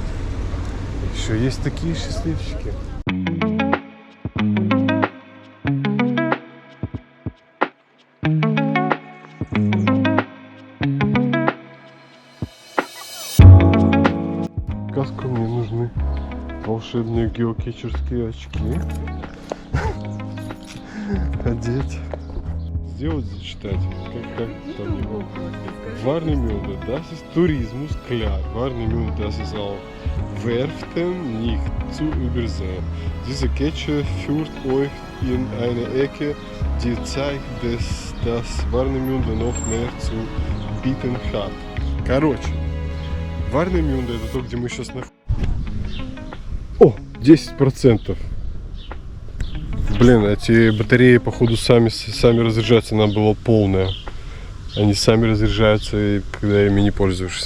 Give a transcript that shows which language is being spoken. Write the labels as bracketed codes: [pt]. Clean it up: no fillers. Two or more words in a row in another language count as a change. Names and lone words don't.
[ru] Еще есть такие счастливчики. Каску мне нужны волшебные геокетчерские очки. Одеть. Сделать, зачитать. Как там его. [de] Warnemünde, das ist Tourismus, klar. Warnemünde, das ist auch Werften nicht zu übersehen. Diese Kette führt euch in eine Ecke, die zeigt, dass Warnemünde noch mehr zu bieten hat. [ru] Короче, Warnemünde это то, где мы сейчас находимся. О, 10%. Блин, эти батареи, походу, сами разряжаются, она была полная. Они сами разряжаются, когда ими не пользуешься.